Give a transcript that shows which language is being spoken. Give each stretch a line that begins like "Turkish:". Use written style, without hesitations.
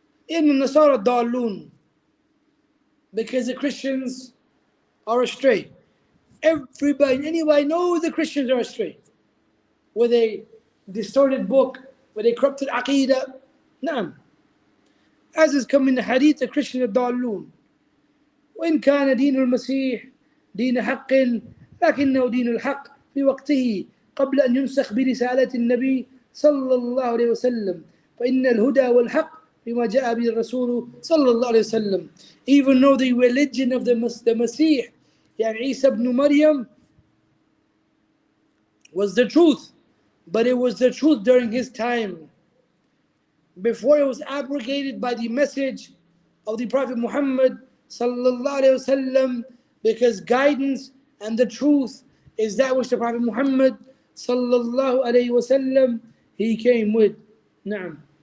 Arabic: إن النصارى ضالون,
English: because the Christians are astray. Anybody knows the Christians are astray. With a distorted book, with a corrupted aqidah.
Arabic: نعم.
English: As is come in the hadith, the Christians are
Arabic: ضالون. وإن كان دين المسيح دين حق لكنه دين الحق في وقته قبل أن ينسخ برسالة النبي صلى الله عليه وسلم فإن الهدى والحق بما جاء به الرسول صلى الله عليه وسلم.
English: Even though the religion of the Masih, يعني Isa ibn Maryam, was the truth, but it was the truth during his time, before it was abrogated by the message of the Prophet Muhammad sallallahu alaihi wasallam, because guidance and the truth is that which the Prophet Muhammad sallallahu alaihi wasallam he came with. Naam.